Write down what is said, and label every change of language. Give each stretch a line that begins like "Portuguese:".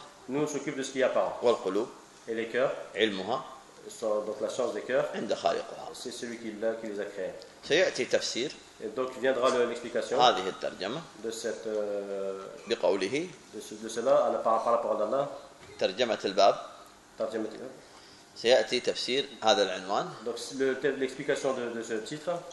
French: Nous, on s'occupe de ce qui est apparent. Et les cœurs, donc la science des cœurs, c'est celui qui les a créés. Et donc viendra l'explication de cela par la parole d'Allah.
Arabic: سيأتي تفسير هذا العنوان.
French: Donc l'explication de ce titre.